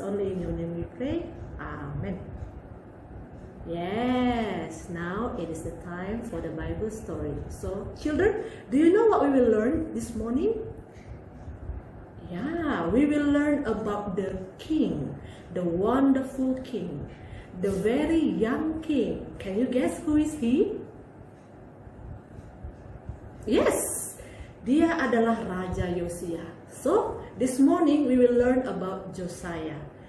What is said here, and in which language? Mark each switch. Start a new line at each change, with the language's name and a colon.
English: Only in your name we pray. Amen. Yes, now it is the time for the Bible story. So, children, do you know what we will learn this morning? Yeah, we will learn about the king, the wonderful king, the very young king. Can you guess who is he? Yes,
Indonesian: dia adalah Raja Yosia.
English: So, this morning we will learn about Josiah.